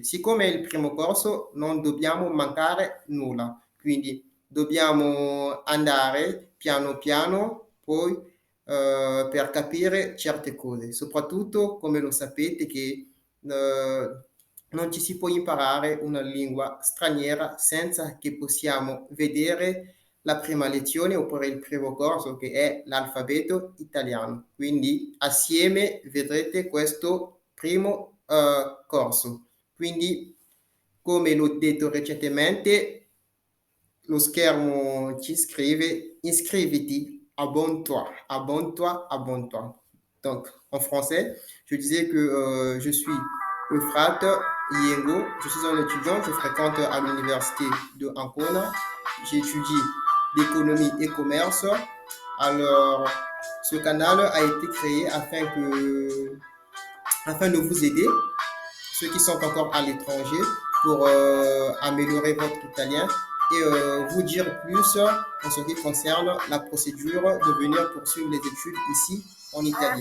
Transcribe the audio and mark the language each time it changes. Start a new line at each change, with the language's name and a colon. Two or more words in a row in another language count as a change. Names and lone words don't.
Italian: Siccome è il primo corso, non dobbiamo mancare nulla, quindi dobbiamo andare piano piano, poi per capire certe cose, soprattutto come lo sapete che non ci si può imparare una lingua straniera senza che possiamo vedere la prima lezione oppure il primo corso che è l'alfabeto italiano. Quindi assieme vedrete questo primo corso. Quindi, come l'ho detto recentemente, lo schermo ci scrive inscriviti,
French: abonne-toi, abonne-toi, abonne-toi. Donc, en français, je disais que je suis Euphrate Yengo, je suis un étudiant, je fréquente à l'université de Ancona, j'étudie l'économie et commerce. Alors, ce canal a été créé afin de vous aider, ceux qui sont encore à l'étranger, pour améliorer votre italien et vous dire plus en ce qui concerne la procédure de venir poursuivre les études ici en Italie.